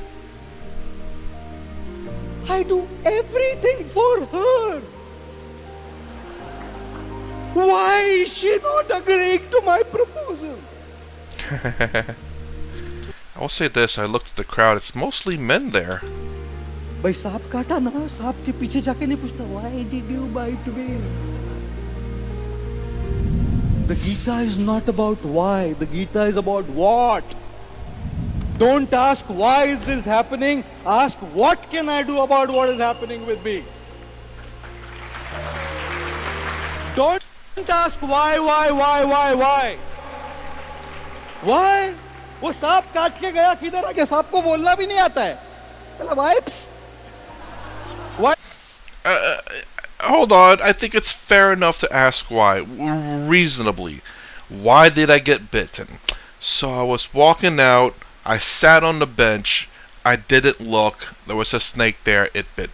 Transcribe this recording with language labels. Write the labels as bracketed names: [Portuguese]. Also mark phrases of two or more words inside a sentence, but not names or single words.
[English] I do everything for her. Why is she not agreeing to my proposal? I will say this, I looked at the crowd, it's mostly men there. [Hindi] भाई सांप काटा ना, सांप के पीछे जाके नहीं पूछता [English] why did you bite me? The Gita is not about why, the Gita is about what. Don't ask why is this happening, ask what can I do about what is happening with me. Don't ask why. Why? [Hindi] वो सांप काट के गया किधर आ गया, सांप को बोलना भी नहीं आता है. [English] Why? Hold on. I think it's fair enough to ask why. Reasonably. Why did I get bitten? So I was walking out. I sat on the bench. I didn't look. There was a snake there. It bit me.